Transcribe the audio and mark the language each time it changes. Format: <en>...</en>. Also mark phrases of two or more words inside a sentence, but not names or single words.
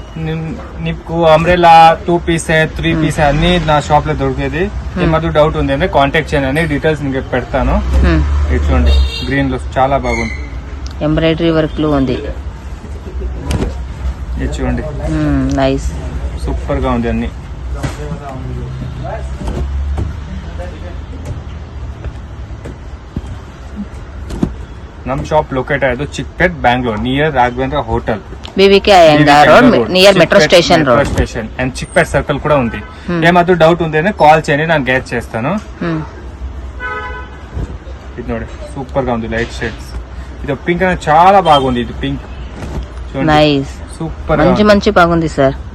<te>నీకు</te> <en>umbrella 2 piece 3 piece</en> <te>అన్ని నా షాప్ లో దొరికేది. ఏమాత్రం డౌట్ ఉంది అంటే కాంటాక్ట్ చేయండి, అన్ని డీటెయిల్స్ మీకు పెడతాను. ఇది చూడండి, గ్రీన్ లో చాలా బాగుంది,</te> <en>embroidery work</en> <te>లో ఉంది. ఇది చూడండి, నైస్, సూపర్ గా ఉంది అన్ని.</te> <kn>ನಮ್ಮ</kn> <en>shop locate</en> <kn>ಆಯ್ತು ಚಿಕ್ಪೇಟ್ ಬ್ಯಾಂಗ್ಳೂರ್</kn> <en>near Raghavendra hotel, BBK Iyengar Road, near Metro station road. station and Chikpet circle</en> <te>కూడా ఉంది. ఏమాత్రం డౌట్ ఉంటేనే కాల్ చేయండి, నేను గైడ్ చేస్తాను. ఇది ನೋಡಿ, సూపర్ గా ఉంది,</te> <en>light shades.</en> <te>ఇది పింక్ అనేది చాలా బాగుంది. ఇది పింక్ నైస్, సూపర్ మంచి బాగుంది సార్.</te>